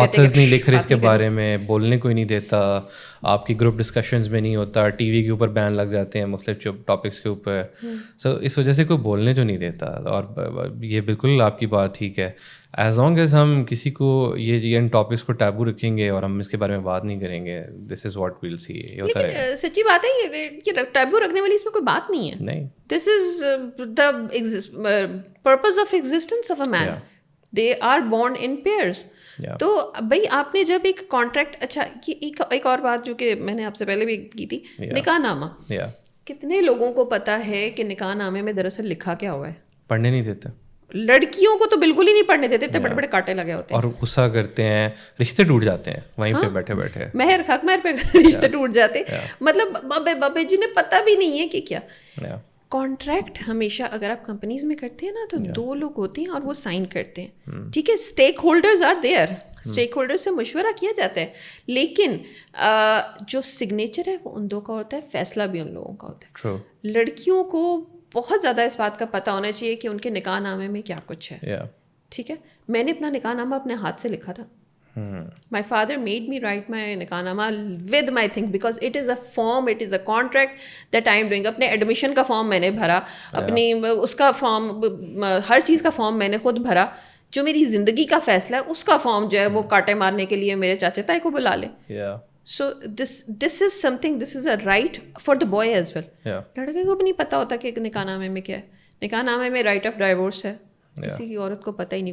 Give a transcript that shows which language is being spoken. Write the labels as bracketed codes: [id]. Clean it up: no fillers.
[ur] Authors نہیں لکھ رہے اس کے بارے میں, بولنے کوئی نہیں دیتا, آپ کی گروپ ڈسکشنز میں نہیں ہوتا, ٹی وی کے اوپر بین لگ جاتے ہیں مختلف ٹاپکس کے اوپر. سو اس وجہ سے کوئی بولنے جو نہیں دیتا. اور یہ بالکل آپ کی بات ٹھیک ہے, [en] as long as [ur] ہم کسی کو یہ ان ٹاپکس کو ٹیبو رکھیں گے اور ہم اس کے بارے میں بات نہیں کریں گے, [en] This is what we'll see. [ur] یہ ہوتا ہے. لیکن سچی بات ہے یہ ٹیبو رکھنے والی اس میں کوئی بات نہیں ہے. نہیں, [en] This is the purpose of existence of a man. They are born in pairs. [ur] تو بھائی آپ نے جب ایک کانٹریکٹ, اچھا یہ ایک اور بات جو کہ میں نے آپ سے پہلے بھی کی تھی, نکاح نامہ. کتنے لوگوں کو پتا ہے کہ نکاح نامے میں دراصل لکھا کیا ہوا ہے؟ پڑھنے نہیں دیتے. لڑکیوں کو تو بالکل ہی نہیں پڑھنے دیتے, اتنے بڑے بڑے کاٹے لگے ہوتے ہیں اور غصہ کرتے ہیں, رشتے ٹوٹ جاتے ہیں وہیں پہ بیٹھے بیٹھے, مہر حق مہر پہ رشتے ٹوٹ جاتے. مطلب بابے جنہیں پتہ بھی نہیں ہے کہ کیا. کانٹریکٹ ہمیشہ اگر آپ کمپنیز میں کرتے ہیں نا تو 2 لوگ ہوتے ہیں اور وہ سائن کرتے ہیں, ٹھیک ہے. [en] stakeholders are there, [ur] stake holder سے مشورہ کیا جاتا ہے, لیکن جو سگنیچر ہے وہ ان 2 کا ہوتا ہے, فیصلہ بھی ان لوگوں کا ہوتا ہے. لڑکیوں کو بہت زیادہ اس بات کا پتہ ہونا چاہیے کہ ان کے نکاح نامے میں کیا کچھ ہے, ٹھیک ہے. میں نے اپنا نکاح نامہ اپنے ہاتھ سے لکھا تھا. [en] My father made me write my nikahnama with my thing because it is a form, it is a contract that I am doing. [ur] اپنے ایڈمیشن کا فارم میں نے بھرا, اپنی اس کا فارم, ہر چیز کا فارم میں نے خود بھرا. جو میری زندگی کا فیصلہ ہے اس کا فارم جو ہے وہ کاٹے مارنے کے لیے میرے چاچا تائی کو بلا لیں. [en] So this is something, this is a right for the boy as well. [ur] لڑکے کو بھی نہیں پتہ ہوتا کہ نکاح نامے میں کیا ہے. نکاح نامے میں رائٹ آف ڈائیورس ہے, کسی کی عورت کو پتہ ہی نہیں.